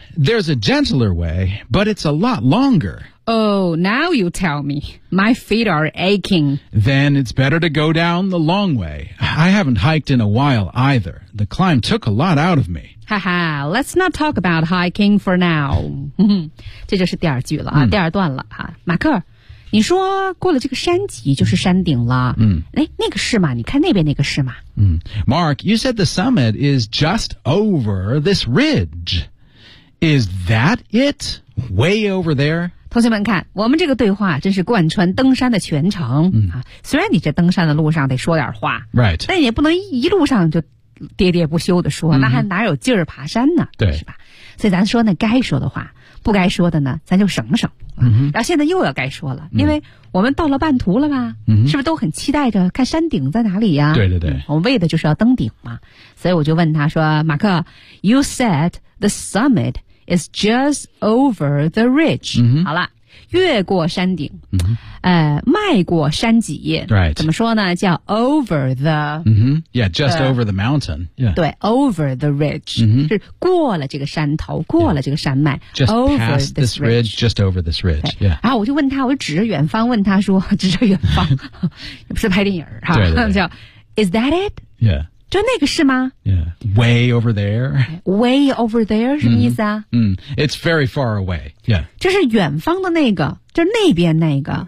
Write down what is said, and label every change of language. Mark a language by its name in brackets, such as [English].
[English] There's a gentler way, but it's a lot longer. Oh, now you tell me. My feet are aching. Then it's better to go down the long way. I haven't hiked in a while either. The climb took a lot out of me. Haha, let's not talk about hiking for now. [Chinese] 这就是第二句了、第二段了。马克，你说过了这个山脊就是山顶了。那个是吗？你看那边那个是吗？ [English] Mark, you said the summit is just over this ridge. Is that it? Way over there? [Chinese] 同学们看我们这个对话真是贯穿登山的全程、虽然你这登山的路上得说点话、 [English] right. [Chinese] 但也不能一路上就喋喋不休的说、那还哪有劲儿爬山呢对是吧所以咱说呢该说的话不该说的呢咱就省省、然后现在又要该说了因为我们到了半途了吧、是不是都很期待着看山顶在哪里呀、对对对、我们为的就是要登顶嘛所以我就问他说马克 [English] You said the summit is just over the ridge、 mm-hmm. [Chinese] 好了越过山顶、 mm-hmm. 迈过山脊、 [English] right. [Chinese] 怎么说呢叫 over the、 [English] mm-hmm. yeah just over the mountain、yeah. [Chinese] 对 [English] over the ridge、 mm-hmm. [Chinese] 是过了这个山头过了这个山脉、 [English] yeah. just over past this ridge just over this ridge、yeah. [Chinese] 然后我就问他我就指着远方问他说指着远方也不是拍电影对对对 [English] 叫 is that it yeah [Chinese] 就那个是吗 [English] Yeah. Way over there. Way over there, [Chinese] 什么意思啊 [English] It's very far away. Yeah. [Chinese] 就是远方的那个就是那边那个